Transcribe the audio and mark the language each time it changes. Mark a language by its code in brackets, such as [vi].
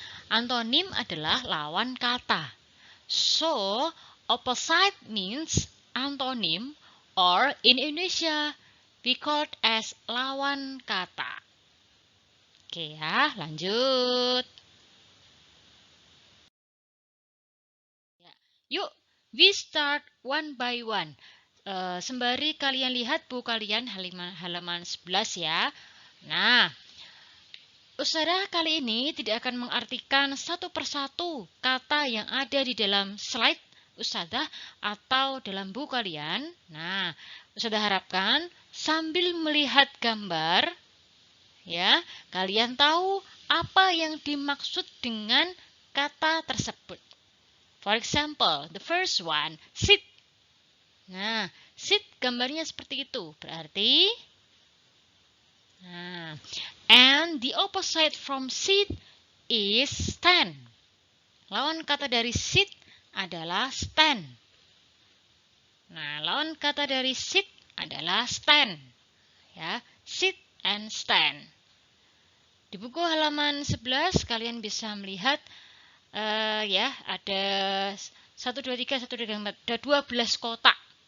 [id] Antonim adalah lawan kata. [en] So, opposite means antonym, or in Indonesia, we called as [id] lawan kata. Oke ya, lanjut. Yuk, [en] we start one by one. [id] Sembari kalian lihat buku kalian halaman 11 ya. Nah, Ustazah kali ini tidak akan mengartikan satu persatu kata yang ada di dalam slide Ustazah atau dalam buku kalian. Nah, Ustazah harapkan sambil melihat gambar, ya, kalian tahu apa yang dimaksud dengan kata tersebut. [en] For example, the first one, sit. [id] Nah, Sit gambarnya seperti itu. Berarti [en] and the opposite from sit is stand. [id] Lawan kata dari sit adalah stand. Nah, lawan kata dari sit adalah stand. Ya, [en] sit and stand. [id] Di buku halaman 11 kalian bisa melihat ya, ada 1 2 3 1 2 3 4 ada 12 kotak.